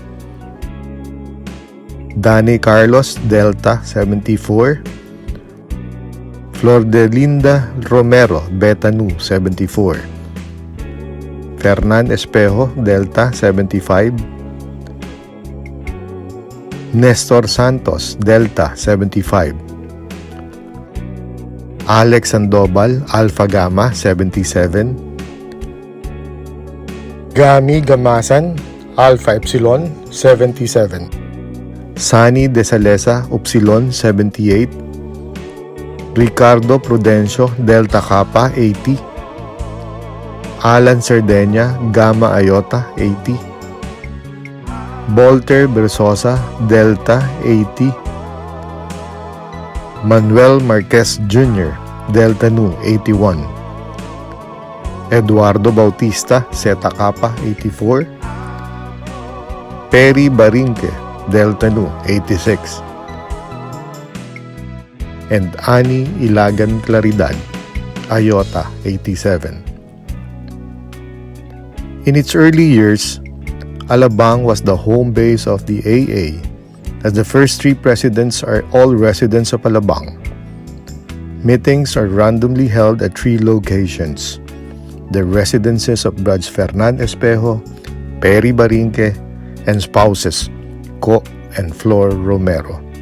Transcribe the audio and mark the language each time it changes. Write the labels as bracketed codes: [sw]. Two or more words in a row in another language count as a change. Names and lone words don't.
[en] Danny Carlos, Delta 74, Flor de Linda Romero, Beta Nu 74, Fernan Espejo, Delta 75, Nestor Santos, Delta 75, Alex Sandoval, Alpha Gamma 77, Gami Gamasan, Alpha Epsilon 77, Sunny Desalesa, Upsilon 78, Ricardo Prudencio, Delta Kappa 80, Alan Sardenia, Gamma Iota 80, Volter Bersosa, Delta 80, Manuel Marquez Jr., Delta Nu 81, Eduardo Bautista, Zeta Kappa 84, Perry Barinque, Delta Nu 86, and Ani Ilagan Claridad, Iota 87. In its early years, Alabang was the home base of the AA, as the first 3 presidents are all residents of Alabang. Meetings are randomly held at 3 locations: the residences of Brad Fernan Espejo, Perry Barinque, and spouses Co and Flor Romero.